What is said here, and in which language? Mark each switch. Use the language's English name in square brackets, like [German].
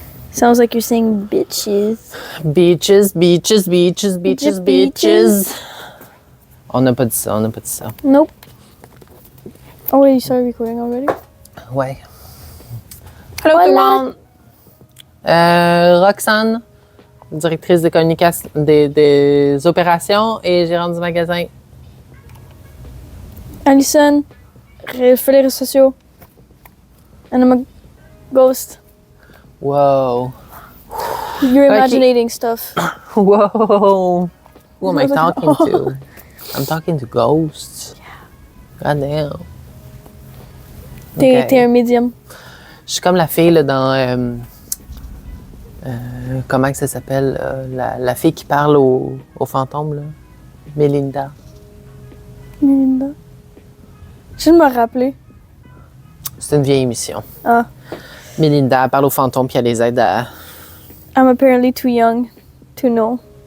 [English] Sounds like you're saying bitches. Beaches, beaches, beaches, beaches, beaches. [French] On n'a pas dit ça, [English] Nope. Oh wait, you started recording already? [French] Ouais. Hello tout le monde! Roxane, directrice de communication des opérations et gérante du magasin. Alison, fais les réseaux sociaux. [English] And I'm a ghost. Wow. You're imaginating stuff. Whoa. Who am I talking to? I'm talking to ghosts. God damn. [French] T'es un médium. Je suis comme la fille là, dans... comment que ça s'appelle? La fille qui parle aux fantômes, là. Melinda. Melinda. Je viens de me rappeler. C'est une vieille émission. Ah. Melinda parle aux fantômes puis elle les aide à... [English] I'm apparently too young to know.